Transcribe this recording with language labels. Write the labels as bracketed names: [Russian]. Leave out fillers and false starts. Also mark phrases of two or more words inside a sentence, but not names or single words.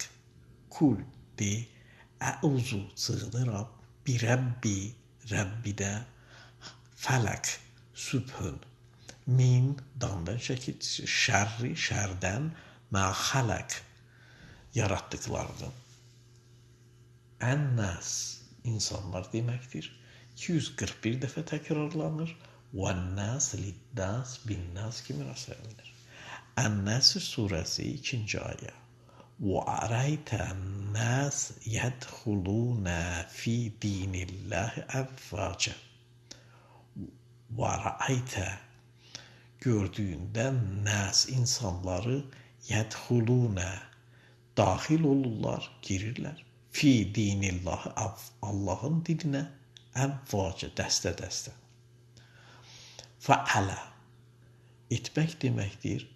[Azerbaijani] Kul de, əuzu sığınıram, bi rabbi, Rəbbidə, fələq, sübhün, min, dandan şəkilçisi, şərri, şərdən, mə xələq, yaratdıqlarının. Ən-nəs, insanlar deməkdir. 241 dəfə təkrarlanır. Və-nəs, lid-nəs, bin-nəs kimi rast gəlinir. Ən-Nəsr surəsi 2-ci ayə. [Arabic] وَأَرَيْتَ النَّاسَ يَدْخُلُونَ فِي دِينِ اللّٰهِ أَفْوَاجًا. [Azerbaijani] وَرَأَيْتَ gördüğündə nəs insanları yədxulunə daxil olurlar, girirlər. [Arabic] في دين الله [Azerbaijani] Allahın dininə əvvacə dəstə-dəstə. Fəələ etmək deməkdir.